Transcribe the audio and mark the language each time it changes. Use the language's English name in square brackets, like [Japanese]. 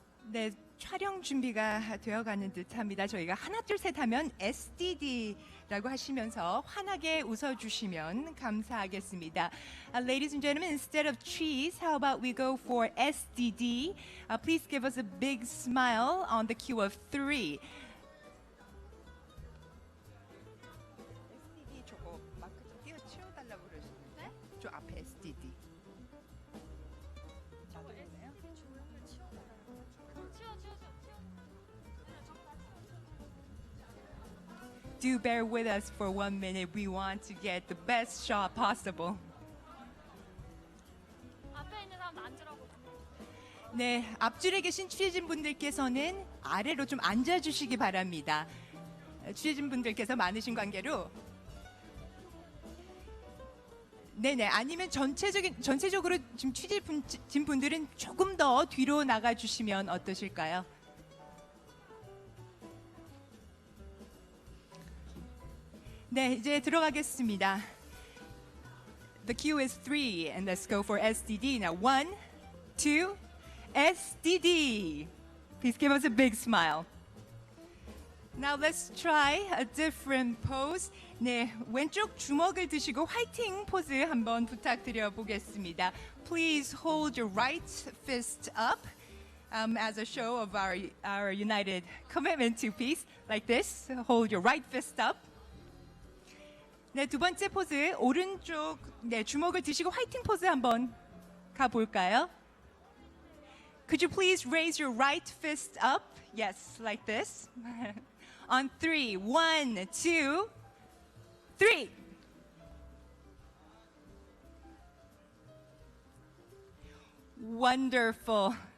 [Korean] 네, 촬영 준비가 되어가는 듯합니다. 저희가 하나 둘 셋 하면 SDD라고 하시면서 환하게 웃어주시면 감사하겠습니다. [English] Ladies and gentlemen, instead of cheese, how about we go for SDD? Please give us a big smile on the cue of 3. [Korean] SDD 저거 마크 좀 띄워치워달라고 그러시는데? 저 앞에 SDD. [English] Do bear with us for 1 minute. We want to get the best shot possible. [Korean] 앞에 있는 사람도 앉으라고. 네, 앞줄에 계신 취재진분들께서는 아래로 좀 앉아주시기 바랍니다. 취재진분들께서 많으신 관계로 네네, 아니면 전체적으로 지금 취재진분들은 조금 더 뒤로 나가주시면 어떠실까요? 네, 이제 들어가겠습니다. [English] The cue is 3, and let's go for SDD. Now, 1, 2, SDD. Please give us a big smile. Now, let's try a different pose. [Korean] 네, 왼쪽 주먹을 드시고 화이팅 포즈 한번 부탁드려 보겠습니다. [English] Please hold your right fist up as a show of our united commitment to peace. Like this, hold your right fist up. [Korean] 네, 두 번째 포즈 오른쪽 주먹을 드시고 화이팅 포즈 한번 가볼까요? [English] Could you please raise your right fist up? Yes, like this. On 3. 1, 2, 3. Wonderful.